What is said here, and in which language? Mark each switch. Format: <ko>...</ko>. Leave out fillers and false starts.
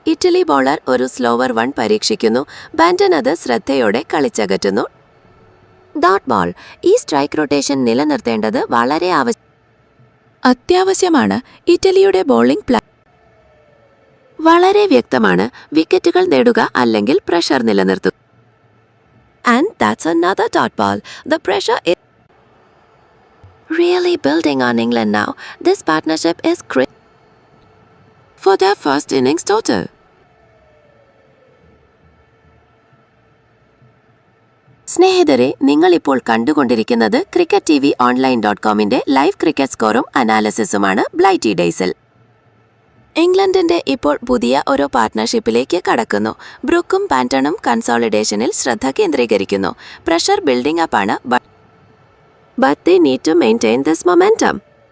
<ml>Italy bowler ഒരു slower one പരീക്ഷിക്കുന്നു. ബാന്റൺ അത് ശ്രദ്ധയോടെ കളിച്ചകറ്റുന്നു. Dot ball. ഈ സ്ട്രൈക്ക് റൊട്ടേഷൻ നിലനിർത്തേണ്ടത് വളരെ അത്യാവശ്യമാണ്. ഇറ്റലിയുടെ ബോളിംഗ് പ്ലാൻ വളരെ വ്യക്തമാണ്. വിക്കറ്റുകൾ നേടുക അല്ലെങ്കിൽ പ്രഷർ നിലനിർത്തുക.</ml> <en>And that's another dot ball. The pressure is really building on England now. This partnership is critical for their first innings total.</en> <ml>സ്നേഹിതരെ, നിങ്ങളിപ്പോൾ കണ്ടുകൊണ്ടിരിക്കുന്നത് CricketTVOnline.comന്റെ ലൈവ് ക്രിക്കറ്റ് സ്കോറും അനാലിസിസുമാണ് ബ്ലൈറ്റി ഡേയ്സിൽ. ഇംഗ്ലണ്ടിന്റെ ഇപ്പോൾ പുതിയ ഒരു പാർട്ട്ണർഷിപ്പിലേക്ക് കടക്കുന്നു. ബ്രൂക്കും ബാന്റണും കൺസോളിഡേഷനിൽ ശ്രദ്ധ കേന്ദ്രീകരിക്കുന്നു. പ്രഷർ ബിൽഡിംഗ് അപ്പാണ്,</ml> <en>but they need to maintain this momentum.</en>